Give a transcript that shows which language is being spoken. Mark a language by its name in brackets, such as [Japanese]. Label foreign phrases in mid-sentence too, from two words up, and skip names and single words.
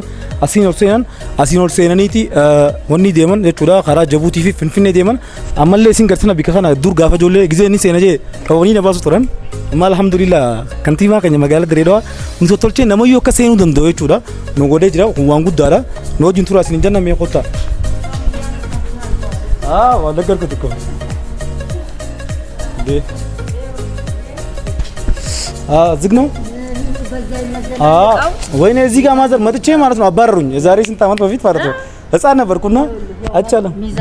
[Oromo] Asiin ol seenaniiti wanni deeman jechuudha karaa Jabuutii fi Finfinnee deeman ammallee isin garsina bikka kana dur gaafa ijoollee gizee inni seena jee qabanii na baasu turan. Amma alhamdulillah kantiibaa keenya magaalaa Dirree Dhawaa nu tolchee namayyuu akka seenuu danda'u jechuudha. Nu godhee jira waan guddaadha. Nu wajjin turaa isin janna mee qotta. Waan daggar tokko. [Amharic] ዝግ ነው ወይኔ እዚህ ጋር ማዘር መጥቼ ማለት ነው አባረሩኝ የዛሬ ስንት ዓመት በፊት ማለት ነው ህፃን ነበርኩና አይቻለም